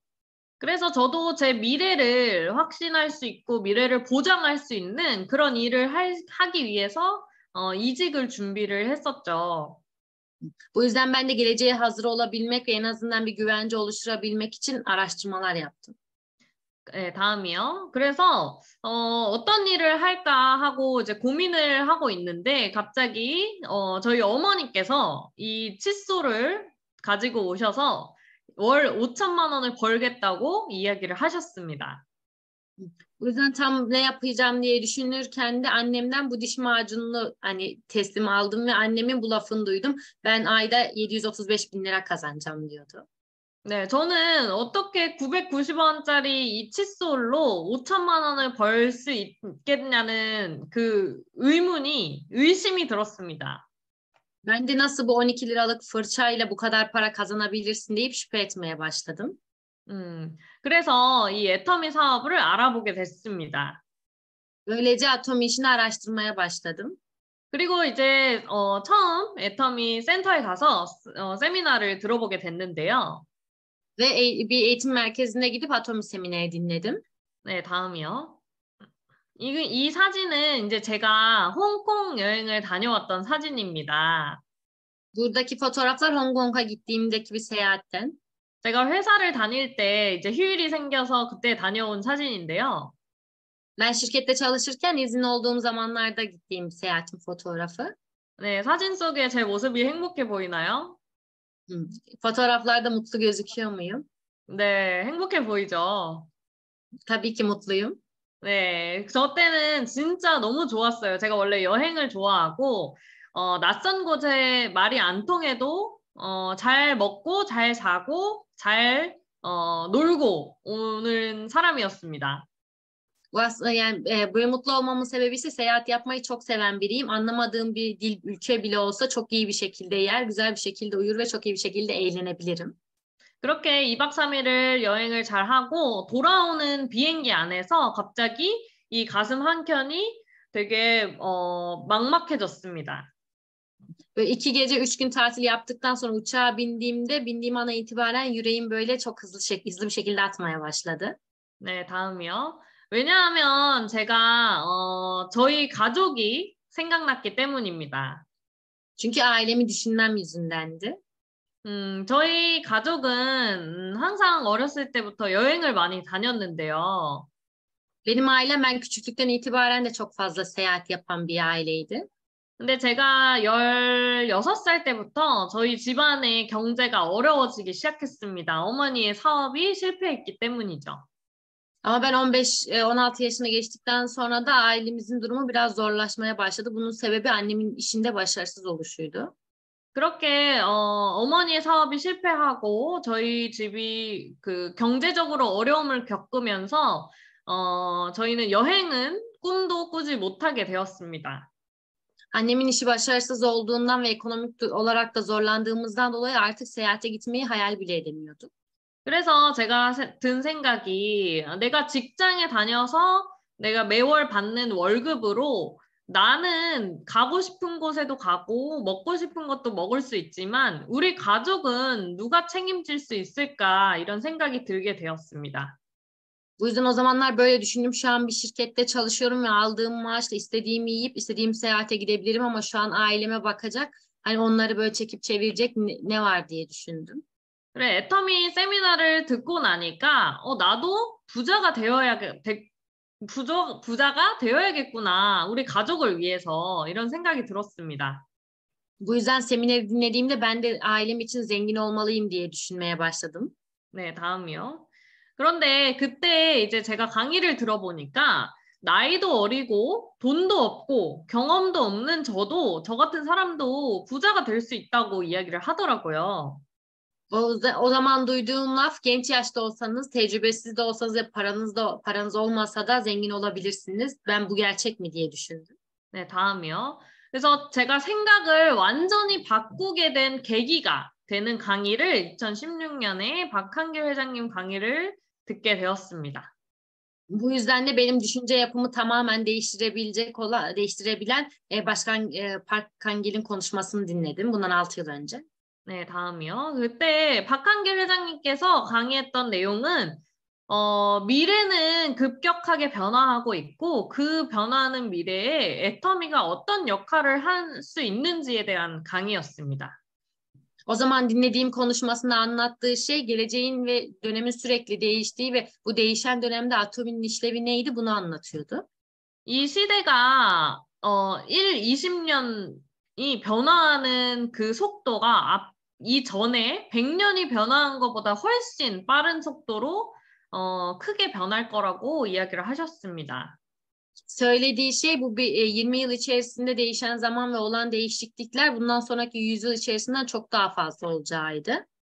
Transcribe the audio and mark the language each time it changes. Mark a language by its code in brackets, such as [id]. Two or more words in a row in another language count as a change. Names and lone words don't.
[ko] 그래서 저도 제 미래를 확신할 수 있고 mi래를 보장할 수 있는 그런 일을 하기 위해서 이직을 준비를 했었죠. [tr] Bu yüzden ben de geleceğe hazır olabilmek ve en azından bir güvence oluşturabilmek için araştırmalar yaptım. [ko] 네, 다음이요. 그래서 어떤 일을 할까 하고 이제 고민을 하고 있는데 갑자기 저희 어머니께서 이 칫솔을 가지고 오셔서 월 5천만 원을 벌겠다고 이야기를 하셨습니다. [tr] Bu yüzden tam ne yapacağım diye düşünürken de annemden bu diş macununu hani teslim aldım ve annemin bu lafını duydum. Ben ayda 735 bin lira kazanacağım diyordu. [ko] 네, 저는 어떻게 990원짜리 이 칫솔로 5천만 원을 벌 수 있겠냐는 그 의심이 들었습니다. [tr] Ben de nasıl bu 12 liralık fırçayla bu kadar para kazanabilirsin deyip şüphe etmeye başladım. [ko] 그래서 이 애터미 사업을 알아보게 됐습니다. [tr] Böylece Atomi işini araştırmaya başladım. [ko] 그리고 이제 처음 애터미 센터에 가서 세미나를 들어보게 됐는데요. [tr] Ve bir eğitim merkezine gidip Atomi semineri dinledim. [ko] 네, 다음이요. 이 사진은 이제 제가 홍콩 여행을 다녀왔던 사진입니다. [tr] Buradaki fotoğraflar Hong Kong'a gittiğimdeki bir seyahatten. [ko] 제가 회사를 다닐 때 이제 휴일이 생겨서 그때 다녀온 사진인데요. [tr] Ben şirkette çalışırken izin olduğum zamanlarda gittiğim seyahatin fotoğrafı. [ko] 네, 사진 속에 제 모습이 행복해 보이나요? [tr] Fotoğraflarda mutlu gözüküyor muyum? [ko] 네, 행복해 보이죠? [tr] Tabii ki mutluyum. [ko] 네, 저 때는 진짜 너무 좋았어요. 제가 원래 여행을 좋아하고, 낯선 곳에 말이 안 통해도, 잘 먹고, 잘 자고, 놀고 오는 사람이었습니다. [tr] Bu aslında yani böyle mutlu olmamın sebebi ise seyahat yapmayı çok seven biriyim. Anlamadığım bir dil, ülke bile olsa çok iyi bir şekilde yer, güzel bir şekilde uyur ve çok iyi bir şekilde eğlenebilirim. [ko] 그렇게 2박 3일을 여행을 잘 하고 돌아오는 비행기 안에서 갑자기 이 가슴 한켠이 되게 막막해졌습니다. [tr] Böyle 2 gece 3 gün tatil yaptıktan sonra uçağa bindiğim ana itibaren yüreğim böyle çok hızlı bir şekilde atmaya başladı. [ko] 네, 다음이요. 왜냐하면 제가 저희 가족이 생각났기 때문입니다. [tr] Çünkü ailemi düşünmem yüzündendi. [ko] 저희 가족은 항상 어렸을 때부터 여행을 많이 다녔는데요. [tr] Benim ailem ben küçüklükten itibaren de çok fazla seyahat yapan bir aileydi. [ko] 근데 제가 16살 때부터 저희 집안의 경제가 어려워지기 시작했습니다. 어머니의 사업이 실패했기 때문이죠. [tr] Ama ben 15-16 yaşına geçtikten sonra da ailemizin durumu biraz zorlaşmaya başladı. Bunun sebebi annemin işinde başarısız oluşuydu. [ko] 그렇게 어머니의 사업이 실패하고 저희 집이 그 경제적으로 어려움을 겪으면서 저희는 여행은 꿈도 꾸지 못하게 되었습니다. [tr] Annemin işi başarısız olduğundan ve ekonomik olarak da zorlandığımızdan dolayı artık seyahate gitmeyi hayal bile edemiyorduk. [ko] 그래서 제가 든 생각이 내가 직장에 다녀서 내가 매월 받는 월급으로 나는 가고 싶은 곳에도 가고 먹고 싶은 것도 먹을 수 있지만 우리 가족은 누가 책임질 수 있을까 이런 생각이 들게 되었습니다. [tr] Bu yüzden o zamanlar böyle düşündüm. Şu an bir şirkette çalışıyorum ve aldığım maaşla istediğimi yiyip istediğim seyahate gidebilirim ama şu an aileme bakacak. Hani onları böyle çekip çevirecek ne var diye düşündüm. [ko] 그래, 애터미 세미나를 듣고 나니까 나도 부자가 되어야겠구나. 우리 가족을 위해서 이런 생각이 들었습니다. [tr] Bu yüzden semineri dinlediğimde ben de ailem için zengin olmalıyım diye düşünmeye başladım. 네, 다음이요. [ko] 그런데 그때 이제 제가 강의를 들어보니까 나이도 어리고 돈도 없고 경험도 없는 저 같은 사람도 부자가 될 수 있다고 이야기를 하더라고요. [tr] O zaman duyduğum laf genç yaşta olsanız, tecrübesiz de olsanız ve paranız olmasa da zengin olabilirsiniz. Ben bu gerçek mi diye düşündüm. 네, 다음이요. [ko] 그래서 제가 생각을 완전히 바꾸게 된 계기가 되는 강의를 2016년에 박한길 회장님 강의를 듣게 되었습니다. [tr] Bu yüzden de benim düşünce yapımı tamamen değiştirebilen Başkan Park Kangil'in konuşmasını dinledim. Bundan 6 yıl önce. 네, 다음이요. [ko] 그때 박한길 회장님께서 강의했던 내용은 미래는 급격하게 변화하고 있고 그 변화하는 미래에 애터미가 어떤 역할을 할 수 있는지에 대한 강의였습니다. [tr] O zaman dinlediğim konuşmasında anlattığı şey geleceğin ve dönemin sürekli değiştiği ve bu değişen dönemde atomin işlevi neydi bunu anlatıyordu. [ko] 이 시대가 1, 20년이 변화하는 그 속도가 이전에 100년이 변화한 것보다 훨씬 빠른 속도로 크게 변할 거라고 이야기를 하셨습니다. [tr] Söylediği şey bu 20 yıl içerisinde değişen zaman ve olan değişiklikler bundan sonraki 100 yıl içerisinden çok daha fazla olacağıydı.